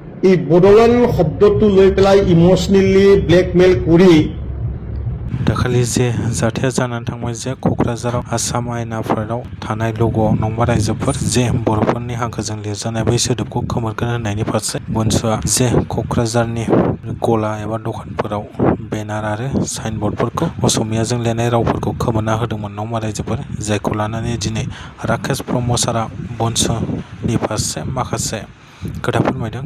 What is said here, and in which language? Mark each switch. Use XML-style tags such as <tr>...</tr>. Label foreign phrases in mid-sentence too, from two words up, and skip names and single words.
<as>এই বড়োলেণ্ড শব্দটো লৈ পেলাই</as> <en>emotionally blackmail</en> <as>কৰি</as> <brx>दाखालि जे जाथाया जानानै थांबाय जे क'क्राझाराव आसाम आयेन आफादाव थानाय लग'आव नंबा रायजोफोर जे बर'फोरनि हांखोजों लिरजानाय बै सोदोबखौ खोमोरगोन होननायनि फारसे बनसुआ जे क'क्राझारनि गला एबा दखानफोराव बेनार आरो साइनबर्डफोरखौ असमियाजों लिरनाय रावफोरखौ खोमोरना होदोंमोन नंबा रायजोफोर जायखौ लानानै दिनै राकेश ब्रह्म सारा बनसुनि फारसे माखासे खोथा फोरमायदों।</brx>